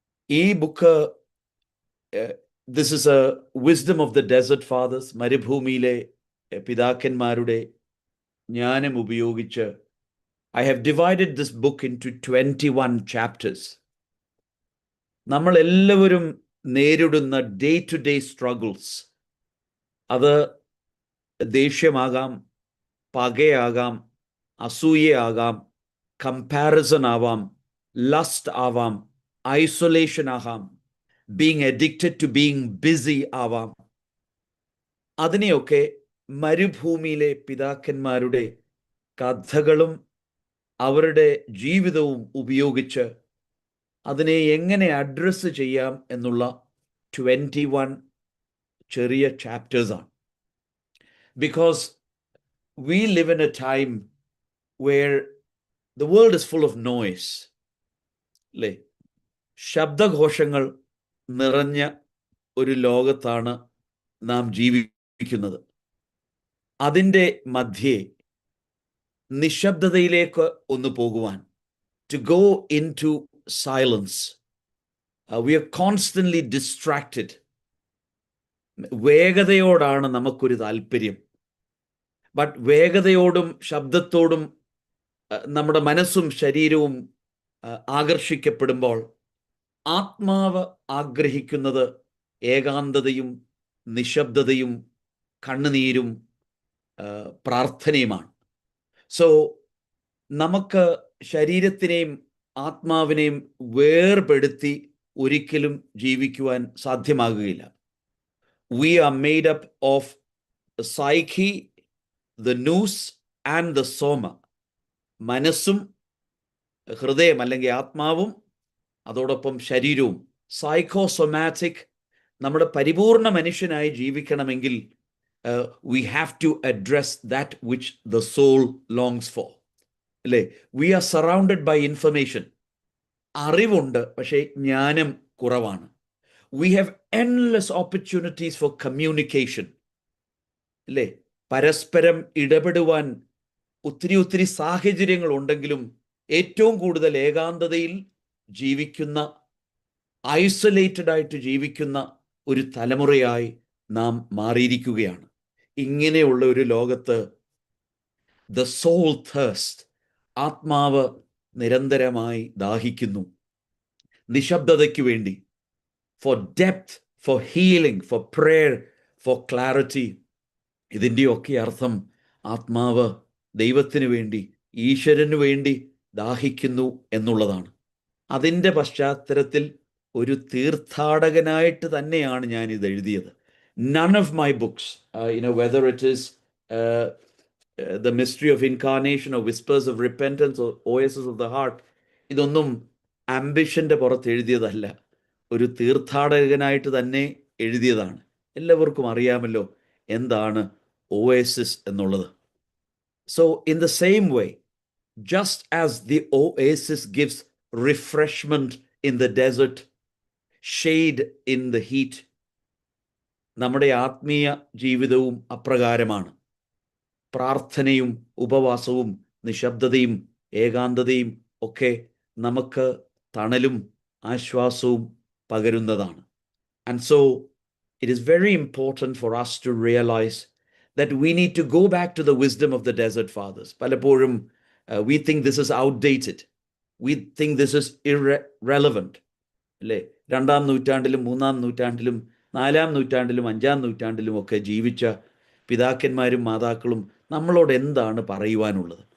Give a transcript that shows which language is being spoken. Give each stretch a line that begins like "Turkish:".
English: ഈ book, this is a wisdom of the desert fathers,
Malayalam: മരുഭൂമിയിലെ പിതാക്കന്മാരുടെ ജ്ഞാനം ഉപയോഗിച്ച്
English: I have divided this book into 21 chapters.
Malayalam: നമ്മൾ എല്ലാവരും നേരിടുന്ന
English: day to day struggles,
Malayalam: അത് ദേഷ്യമാകാം, പകയാകാം, അസൂയയാകാം, കമ്പാരിസൺ ആവാം, ലസ്റ്റ് ആവാം, ഐസൊലേഷൻ ആകാം,
English: being addicted to being busy
Malayalam: ആവാം. അതിനെയൊക്കെ മരുഭൂമിയിലെ പിതാക്കന്മാരുടെ കഥകളും അവരുടെ ജീവിതവും ഉപയോഗിച്ച് അതിനെ എങ്ങനെ അഡ്രസ്സ് ചെയ്യാം എന്നുള്ള 21 ചെറിയ ചാപ്റ്റേഴ്സാണ്.
English: Because we live in a time where the world is full of noise.
Malayalam: അല്ലേ? ശബ്ദഘോഷങ്ങൾ നിറഞ്ഞ ഒരു ലോകത്താണ് നാം ജീവിക്കുന്നത്. അതിൻ്റെ മധ്യേ നിശബ്ദതയിലേക്ക് ഒന്ന് പോകുവാൻ,
English: to go into silence. We are constantly distracted.
Malayalam: വേഗതയോടാണ് നമുക്കൊരു താല്പര്യം. ബട്ട് വേഗതയോടും ശബ്ദത്തോടും നമ്മുടെ മനസ്സും ശരീരവും ആകർഷിക്കപ്പെടുമ്പോൾ ആത്മാവ് ആഗ്രഹിക്കുന്നത് ഏകാന്തതയും നിശബ്ദതയും കണ്ണുനീരും പ്രാർത്ഥനയുമാണ്. സോ നമുക്ക് ശരീരത്തിനെയും ആത്മാവിനെയും വേർപെടുത്തി ഒരിക്കലും ജീവിക്കുവാൻ സാധ്യമാകുകയില്ല.
English: We are made up of the psyche, the nous and the soma.
Malayalam: മനസ്സും ഹൃദയം അല്ലെങ്കിൽ ആത്മാവും അതോടൊപ്പം ശരീരവും. സൈക്കോസൊമാറ്റിക്. നമ്മുടെ പരിപൂർണ മനുഷ്യനായി ജീവിക്കണമെങ്കിൽ
English: we have to address that which the soul longs for.
Malayalam: അല്ലേ?
English: We are surrounded by information.
Malayalam: അറിവുണ്ട്, പക്ഷേ ജ്ഞാനം കുറവാണ്.
English: We have endless opportunities for communication.
Malayalam: അല്ലേ? പരസ്പരം ഇടപെടുവാൻ ഒത്തിരി സാഹചര്യങ്ങൾ ഉണ്ടെങ്കിലും ഏറ്റവും കൂടുതൽ ഏകാന്തതയിൽ ജീവിക്കുന്ന, ഐസൊലേറ്റഡ് ആയിട്ട് ജീവിക്കുന്ന ഒരു തലമുറയായി നാം മാറിയിരിക്കുകയാണ്. ഇങ്ങനെയുള്ള ഒരു ലോകത്ത്
English: the soul thirst,
Malayalam: ആത്മാവ് നിരന്തരമായി ദാഹിക്കുന്നു, നിശബ്ദതയ്ക്ക് വേണ്ടി,
English: For depth, for healing, for prayer, for clarity.
Malayalam: ഇതിൻ്റെയൊക്കെ അർത്ഥം ആത്മാവ് ദൈവത്തിന് വേണ്ടി, ഈശ്വരന് വേണ്ടി ദാഹിക്കുന്നു എന്നുള്ളതാണ്. അതിൻ്റെ പശ്ചാത്തലത്തിൽ ഒരു തീർത്ഥാടകനായിട്ട് തന്നെയാണ് ഞാൻ ഇത് എഴുതിയത്.
English: None of my books, whether it is The Mystery of Incarnation or Whispers of Repentance or Oasis of the Heart,
Malayalam: ഇതൊന്നും ആംബിഷൻ്റെ പുറത്ത് എഴുതിയതല്ല, ഒരു തീർത്ഥാടകനായിട്ട് തന്നെ എഴുതിയതാണ്. എല്ലാവർക്കും അറിയാമല്ലോ എന്താണ് ഓയേസിസ് എന്നുള്ളത്.
English: So in the same way, just as the oasis gives refreshment in the desert, shade in the heat,
Malayalam: നമ്മുടെ ആത്മീയ ജീവിതവും അപ്രകാരമാണ്. പ്രാർത്ഥനയും ഉപവാസവും നിശബ്ദതയും ഏകാന്തതയും ഒക്കെ നമുക്ക് തണലും ആശ്വാസവും പകരുന്നതാണ്.
English: And so it is very important for us to realize that we need to go back to the wisdom of the desert fathers.
Malayalam: പലപ്പോഴും
English: we think this is outdated. We think this is irrelevant.
Malayalam: അല്ലേ? 2-ാം നൂറ്റാണ്ടിലും 3-ാം നൂറ്റാണ്ടിലും 4-ാം നൂറ്റാണ്ടിലും 5-ാം നൂറ്റാണ്ടിലും ഒക്കെ ജീവിച്ച പിതാക്കന്മാരും മാതാക്കളും നമ്മളോട് എന്താണ് പറയുവാനുള്ളത്?